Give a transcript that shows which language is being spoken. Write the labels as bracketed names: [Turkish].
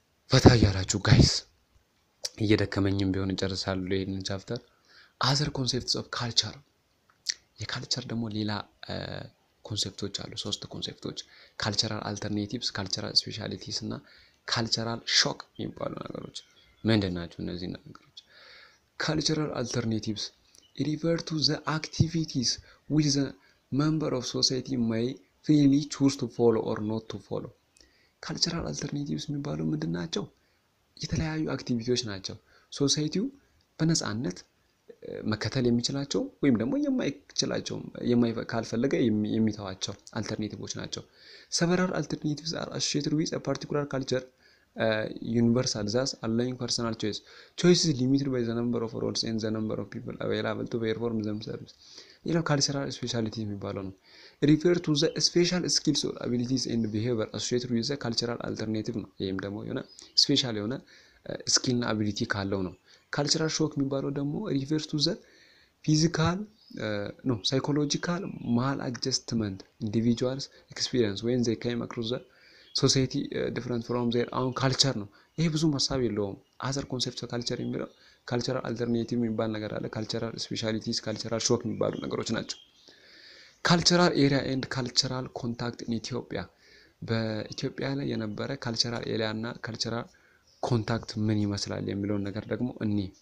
[Amharic] ፈታ ያላችሁ ጋይስ እየደከመኝም ቢሆን እንጨርሳለሁ ይሄንን ቻፕተር። [English] other concepts of culture። [Amharic] የካልቸር ደግሞ ሌላ ኮንሴፕቶች አሉ። 3 ኮንሴፕቶች ካልቸራል አልተርኔቲቭስ፣ ካልቸራል ስፔሻሊቲስ እና ካልቸራል ሾክ የሚባሉ ነገሮች ምንድን ናቸው? እነዚህ ነገሮች [English] ካልቸራል አልተርኔቲቭስ refer to the activities which the member of society may freely choose to follow or not to follow. [Amharic] ካልቸራል አልተርኔቲቭስ የሚባሉ ምንድን ናቸው? የተለያዩ አክቲቪቲዎች ናቸው ሶሳይቲው በነፃነት መከተል የሚችላቸው ወይም ደግሞ የማይችላቸው ካልፈለገ የሚተዋቸው አልተርኔቲቮች ናቸው። [English] several alternatives are associated with a particular culture, universal thus allowing personal choice. Choice is limited by the number of roles and the number of people available to perform themselves. [Amharic] ሌላው ካልቸራል ስፔሻሊቲ የሚባለው ነው። [English] refer to the special skills or abilities and behavior associated with the cultural alternative [Amharic] ነው። ይሄም ደግሞ የሆነ ስፔሻል የሆነ ስኪል እና አቢሊቲ ካለው ነው። ካልቸራል ሾክ የሚባለው ደግሞ [English] refers to the physical no, psychological maladjustment individuals experience when they came across the society different from their own culture [Amharic] ነው። ይሄ ብዙ ሀሳብ የለውም። [English] other concepts of culture የሚለው cultural alternative የሚባል ነገር አለ። cultural specialities cultural shock የሚባሉ ነገሮች ናቸው። cultural area and cultural contact in Ethiopia [Amharic] በኢትዮጵያ ላይ የነበረ [English] cultural area እና cultural contact [Amharic] ምን ይመስላል የሚለውን ነገር ደግሞ እኒ